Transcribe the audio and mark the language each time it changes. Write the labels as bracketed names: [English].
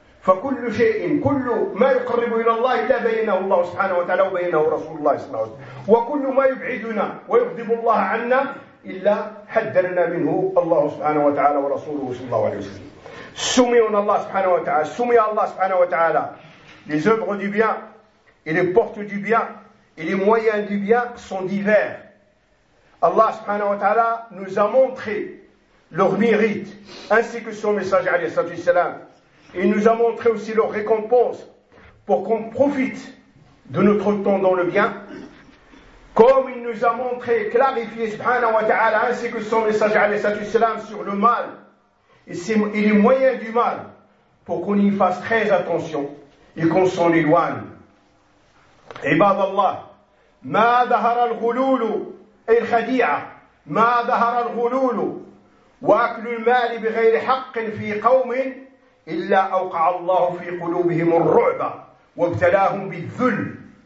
[Arabic] فكل شيء كل ما يقرب إلى الله لا بينه الله سبحانه وتعالى وبينه رسول الله صلى الله عليه وسلم وكل ما يبعدنا ويغضب الله عنا إلا حذرنا منه الله سبحانه وتعالى ورسوله صلى الله عليه وسلم. سمعنا الله سبحانه وتعالى [French] سمي الله سبحانه وتعالى Les œuvres du bien et les portes du bien et les moyens du bien sont divers. Allah subhanahu wa ta'ala nous a montré leur mérite ainsi que son message alayhi salatu wasalam. Il nous a montré aussi leur récompense pour qu'on profite de notre temps dans le bien. Comme il nous a montré, clarifié subhanahu wa ta'ala ainsi que son message alayhi salatu wasalam sur le mal et les moyens du mal pour qu'on y fasse très attention. Et qu'on s'en éloigne. Ibad Allah, [Arabic] ma dahara al-ghulul [French] et al-khadi'a, [Arabic] ما ظهر الغلول وأكل المال بغير حق في قوم إلا أوقع الله في قلوبهم الرعب وابتلاهم بالذل.